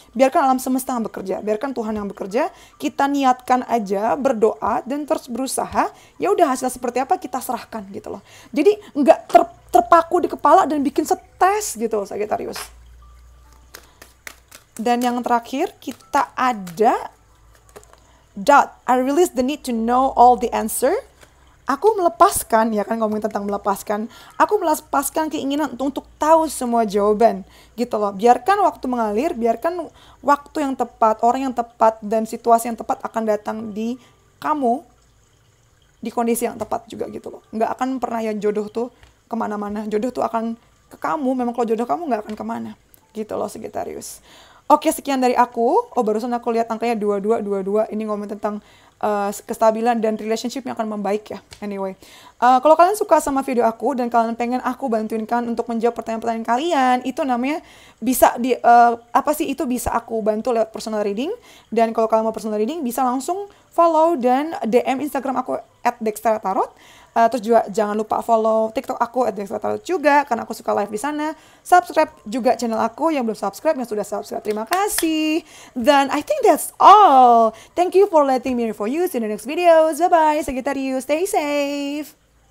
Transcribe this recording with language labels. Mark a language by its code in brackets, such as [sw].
[id] Biarkan alam semesta yang bekerja, biarkan Tuhan yang bekerja. Kita niatkan aja, berdoa dan terus berusaha. Ya udah hasil seperti apa kita serahkan gitu loh. Jadi nggak terpaku di kepala dan bikin stres gitu Sagittarius. Dan yang terakhir kita ada doubt. [en] I release the need to know all the answer. [id] Aku melepaskan, ya kan ngomongin tentang melepaskan. Aku melepaskan keinginan untuk tahu semua jawaban gitu loh. Biarkan waktu mengalir, biarkan waktu yang tepat, orang yang tepat, dan situasi yang tepat akan datang di kamu di kondisi yang tepat juga gitu loh. Nggak akan pernah ya jodoh tuh kemana-mana. Jodoh tuh akan ke kamu, memang kalau jodoh kamu nggak akan kemana gitu loh Sagittarius. Oke, sekian dari aku. Barusan aku lihat angkanya 22. Ini ngomong tentang kestabilan dan relationship yang akan membaik ya. Anyway, kalau kalian suka sama video aku dan kalian pengen aku bantuin kan untuk menjawab pertanyaan-pertanyaan kalian, itu namanya bisa itu bisa aku bantu lewat personal reading. Dan kalau kalian mau personal reading bisa langsung follow dan DM Instagram aku @dextratarot. Terus juga jangan lupa follow TikTok aku @dextratarot juga karena aku suka live di sana. Subscribe juga channel aku yang belum subscribe, yang sudah subscribe. Terima kasih. [en] Dan I think that's all. Thank you for letting me review you. See you in the next videos. Bye bye Sagittarius. Stay safe.